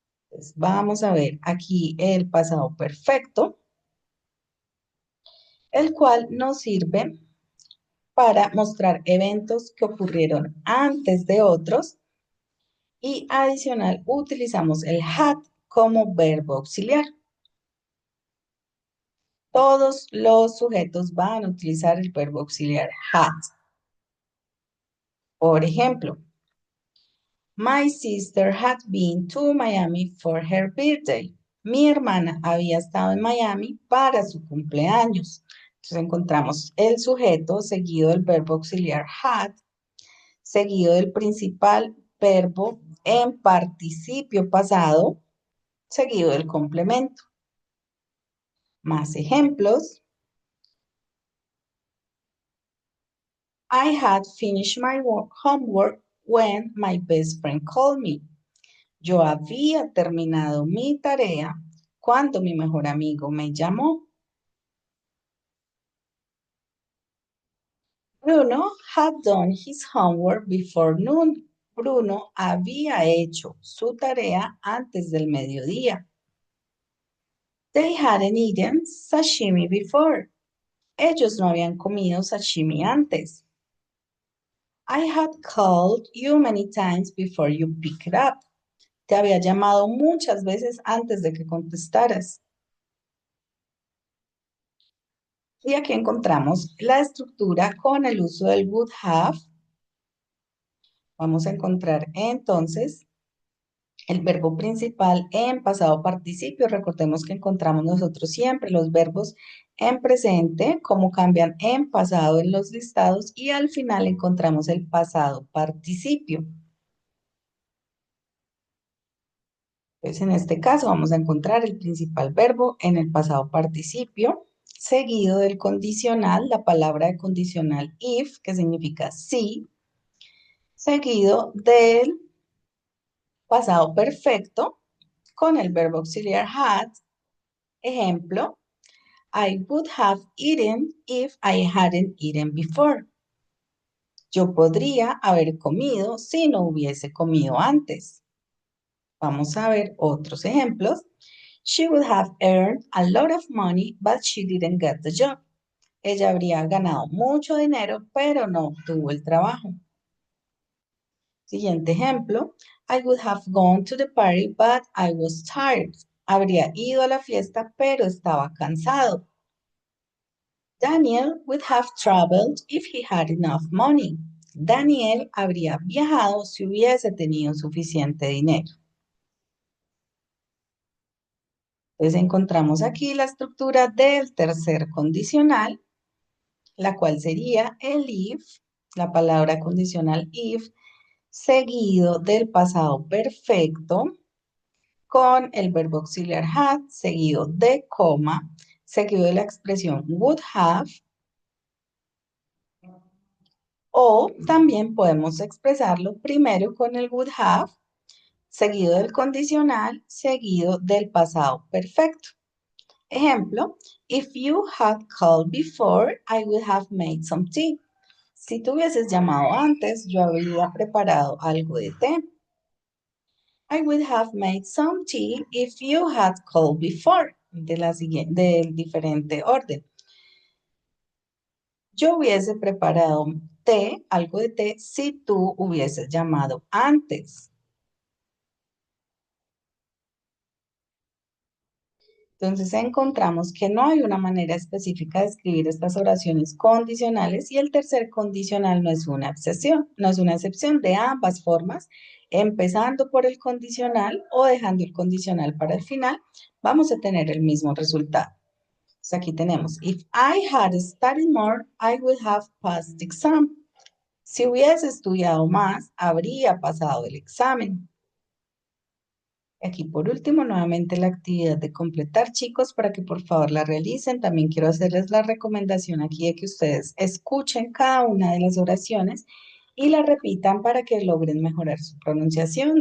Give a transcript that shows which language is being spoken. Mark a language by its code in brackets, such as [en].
[es] Entonces, vamos a ver aquí el pasado perfecto, el cual nos sirve para mostrar eventos que ocurrieron antes de otros y adicional utilizamos el had como verbo auxiliar. Todos los sujetos van a utilizar el verbo auxiliar had. Por ejemplo, [en] my sister had been to Miami for her birthday. [es] Mi hermana había estado en Miami para su cumpleaños. Entonces encontramos el sujeto seguido del verbo auxiliar had, seguido del principal verbo en participio pasado, seguido del complemento. Más ejemplos. [en] I had finished my homework when my best friend called me. [es] Yo había terminado mi tarea cuando mi mejor amigo me llamó. [en] Bruno had done his homework before noon. [es] Bruno había hecho su tarea antes del mediodía. [en] They hadn't eaten sashimi before. [es] Ellos no habían comido sashimi antes. [en] I had called you many times before you picked up. [es] Te había llamado muchas veces antes de que contestaras. Y aquí encontramos la estructura con el uso del would have. Vamos a encontrar entonces el verbo principal en pasado participio. Recordemos que encontramos nosotros siempre los verbos en presente, como cambian en pasado en los listados, y al final encontramos el pasado participio. Entonces, en este caso vamos a encontrar el principal verbo en el pasado participio, seguido del condicional, la palabra de condicional if, que significa sí, seguido del pasado perfecto con el verbo auxiliar had. Ejemplo, [en] I would have eaten if I hadn't eaten before. [es] Yo podría haber comido si no hubiese comido antes. Vamos a ver otros ejemplos. [en] She would have earned a lot of money, but she didn't get the job. [es] Ella habría ganado mucho dinero, pero no obtuvo el trabajo. Siguiente ejemplo. [en] I would have gone to the party, but I was tired. [es] Habría ido a la fiesta, pero estaba cansado. [en] Daniel would have traveled if he had enough money. [es] Daniel habría viajado si hubiese tenido suficiente dinero. Entonces encontramos aquí la estructura del tercer condicional, la cual sería el if, la palabra condicional if, seguido del pasado perfecto, con el verbo auxiliar had, seguido de coma, seguido de la expresión would have, o también podemos expresarlo primero con el would have, seguido del condicional, seguido del pasado perfecto. Ejemplo, [en] if you had called before, I would have made some tea. [es] Si tú hubieses llamado antes, yo habría preparado algo de té. [en] I would have made some tea if you had called before. [es] Del diferente orden. Yo hubiese preparado té, algo de té, si tú hubieses llamado antes. Entonces encontramos que no hay una manera específica de escribir estas oraciones condicionales y el tercer condicional no es una excepción, no es una excepción de ambas formas, empezando por el condicional o dejando el condicional para el final, vamos a tener el mismo resultado. Entonces aquí tenemos, [en] if I had studied more, I would have passed the exam. [es] Si hubiese estudiado más, habría pasado el examen. Aquí por último, nuevamente la actividad de completar, chicos, para que por favor la realicen. También quiero hacerles la recomendación aquí de que ustedes escuchen cada una de las oraciones y la repitan para que logren mejorar su pronunciación.